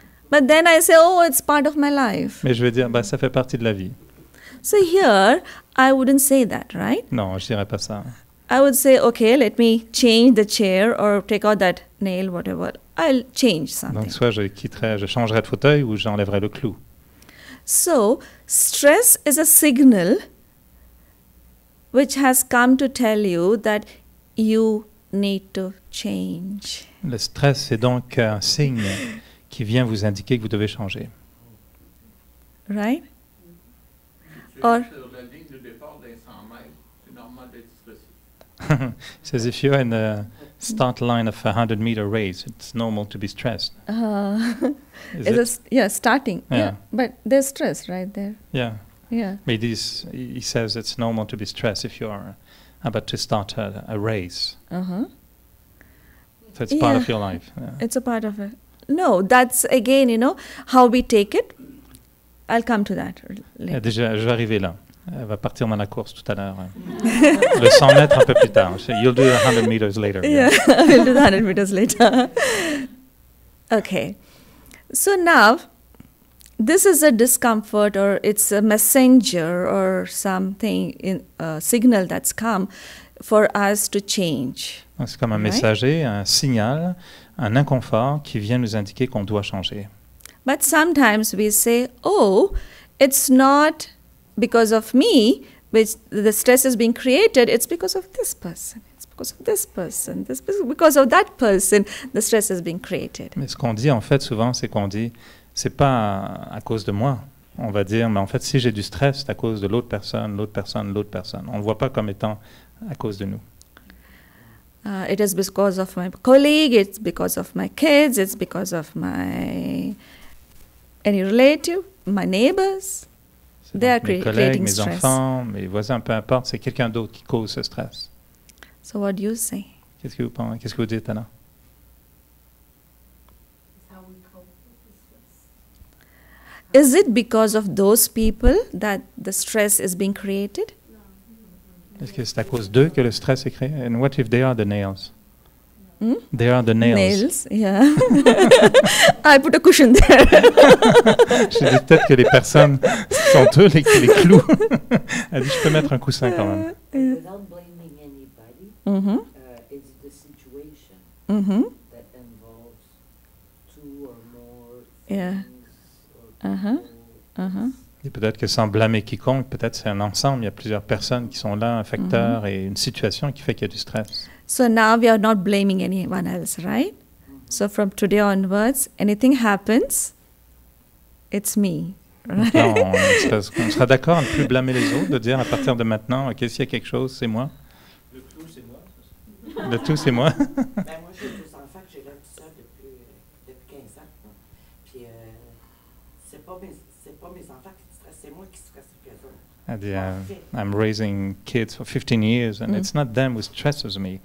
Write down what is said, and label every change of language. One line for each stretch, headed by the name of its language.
English: But then I say, oh, it's part of my life.
French: Mais je vais dire ça fait partie de la vie.
English: So here, I wouldn't say that, right?
French: Non, je dirais pas ça.
English: I would say, okay, let me change the chair or take out that nail, whatever. I'll change something.
French: Donc soit je changerai de fauteuil ou j'enlèverai le clou.
English: So, stress is a signal which has come to tell you that you need to change.
French: Le stress, c'est donc un signe qui vient vous indiquer que vous devez changer.
English: Right? Or
French: Sur la ligne de départ d'un 100 mètres, c'est normal d'être stressé.
English: Says if you're in the start line of a 100-meter race, it's normal to be stressed. Is it? yeah, starting. Yeah. Yeah, but there's stress right there. Yeah. Yeah. But he says it's normal to be stressed if you're about to start a race. Uh-huh. So it's part Yeah. of your life. Yeah. It's a part of it. No, that's again, how we take it. I'll come to that later.
French: Déjà, je vais arriver là. Elle va partir dans la course tout à l'heure. Le 100 mètres un peu plus tard.
English: You'll do 100 meters later. Yeah, we'll do the 100 meters later. Okay. So now, this is a discomfort, or it's a messenger or something, a signal that's come for us to change. Donc, c'est comme un Right. messager, un signal, un inconfort qui vient nous indiquer qu'on doit changer. But sometimes we say, oh, it's not because of me, which the stress is being created, it's because of this person. It's because of this person. Because of that person, the stress is being created.
French: Mais ce qu'on dit en fait souvent, c'est qu'on dit, c'est pas à cause de moi. On va dire, mais en fait, si j'ai du stress, c'est à cause de l'autre personne, l'autre personne, l'autre personne. On ne le voit pas comme étant à cause de nous.
English: It is because of my colleague, it's because of my kids, it's because of any relative, my neighbors.
French: C'est
English: They are
French: donc mes collègues,
English: creating
French: mes
English: stress.
French: enfants, mes voisins, peu importe, c'est quelqu'un d'autre qui cause ce stress.
English: So what do you say?
French: Qu'est-ce que vous pensez? Qu'est-ce que vous dites, Anna?
English: It's how we cope with the stress. Is it because of those people that the stress is being created?
French: Est-ce que c'est à cause d'eux que le stress est créé?
English: And what if they are the nails? Hmm? They are the nails. Nails, yeah. I put a cushion there.
French: Je dis peut-être que les personnes sont eux les clous. Elle dit, je peux mettre un coussin quand même.
English: Without blaming anybody, Mm-hmm. it's the situation Mm-hmm. that involves two or more Yeah. things or Uh-huh. people. Uh-huh.
French: Et peut-être que sans blâmer quiconque, peut-être c'est un ensemble, il y a plusieurs personnes qui sont là, un facteur et une situation qui fait qu'il y a du stress.
English: So now we are not blaming anyone else, right? So from today onwards, anything happens, it's me.
French: Donc là, on sera d'accord à ne plus blâmer les autres, de dire à partir de maintenant, ok, s'il y a quelque chose, c'est moi. Le tout, c'est moi. Le tout, c'est moi. Ben, moi, j'ai 2 enfants que j'élève tout seul depuis 15 ans. Là. Puis, c'est pas mes enfants qui stressent, c'est moi qui stresse les autres. Elle dit,
English: I'm raising kids for 15 years, and it's not them who stresses me.